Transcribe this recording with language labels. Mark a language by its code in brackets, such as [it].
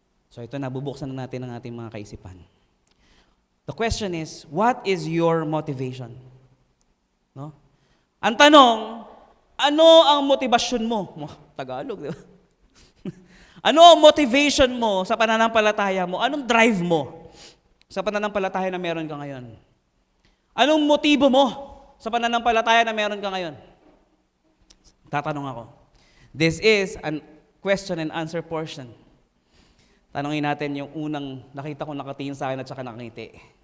[tl] So ito na, bubuksan na natin ang ating mga kaisipan. [en] The question is, what is your motivation? [tl] No? Ang tanong, ano ang motivasyon mo? Tagalog, di ba? Ano ang motivation mo sa pananampalataya mo? Anong drive mo sa pananampalataya na meron ka ngayon? Anong motibo mo sa pananampalataya na meron ka ngayon? Tatanong ako. [en] This is a question and answer portion. [tl] Tanongin natin yung unang nakita ko nakatingin sa akin at saka nakangiti.